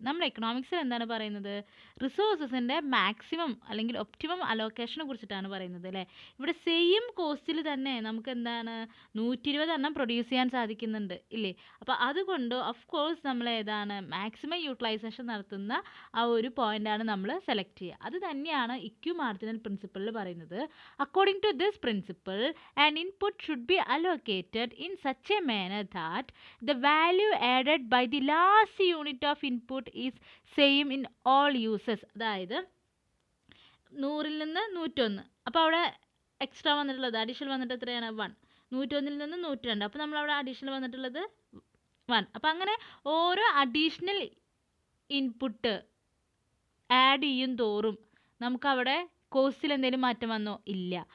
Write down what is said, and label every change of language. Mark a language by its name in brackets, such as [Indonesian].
[Malayalam] നമ്മൾ എക്കണോമിക്സിൽ എന്താണ് പറയുന്നത്? റിസോഴ്സസിൻ്റെ മാക്സിമം അല്ലെങ്കിൽ ഒപ്റ്റിമം അലോക്കേഷനെ കുറിച്ചിട്ടാണ് പറയുന്നത് അല്ലേ. ഇവിടെ സെയിം കോസ്റ്റിൽ തന്നെ നമുക്ക് എന്താണ് 120 പ്രൊഡ്യൂസ് ചെയ്യാൻ സാധിക്കുന്നുണ്ട് ഇല്ലേ. അപ്പോൾ അതുകൊണ്ട് ഓഫ് കോഴ്സ് നമ്മൾ ഏതാണ് മാക്സിമം യൂട്ടിലൈസേഷൻ നടത്തുന്ന ആ ഒരു പോയിൻ്റാണ് നമ്മൾ സെലക്ട് ചെയ്യുക. അത് തന്നെയാണ് ഇക്വിമാർജിനൽ പ്രിൻസിപ്പിളിൽ പറയുന്നത്. [English] According to this principle an input should be allocated in such a manner that the value added by the last unit of input is same in all uses. [Malayalam] അതായത് 100-ൽ നിന്ന് 101, അപ്പോൾ അവിടെ എക്സ്ട്രാ വന്നിട്ടുള്ളത് അഡീഷണൽ വന്നിട്ട് എത്രയാണ്? 1. 101-ൽ നിന്ന് 102, അപ്പോൾ നമ്മളവിടെ അഡീഷണൽ വന്നിട്ടുള്ളത് 1. അപ്പോൾ അങ്ങനെ ഓരോ അഡീഷണൽ ഇൻപുട്ട് ആഡ് ചെയ്യും തോറും നമുക്കവിടെ കോസ്റ്റിൽ എന്തെങ്കിലും മാറ്റം വന്നോ? ഇല്ല.